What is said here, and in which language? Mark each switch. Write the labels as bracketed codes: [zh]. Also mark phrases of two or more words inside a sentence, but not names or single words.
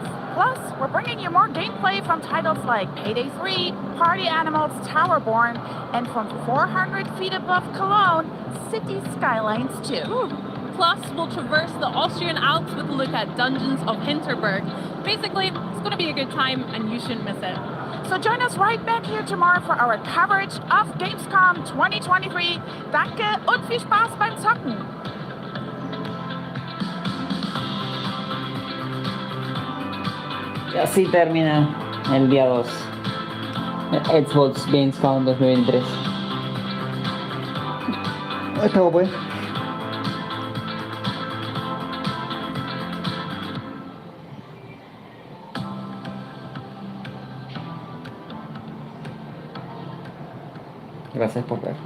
[en] Plus, we're bringing you more gameplay from titles like Payday 3, Party Animals, Towerborn, and from 400 feet above Cologne, City Skylines 2. Plus, we'll traverse the Austrian Alps with a look at Dungeons of Hinterberg. Basically, it's going to be a good time and you shouldn't miss it. So join us right back here tomorrow for our coverage of Gamescom 2023. [de] Danke und viel Spaß beim Zocken! [es] Y así termina el día 2 de Xbox Gamescom 2023. Esto pues. Gracias por ver.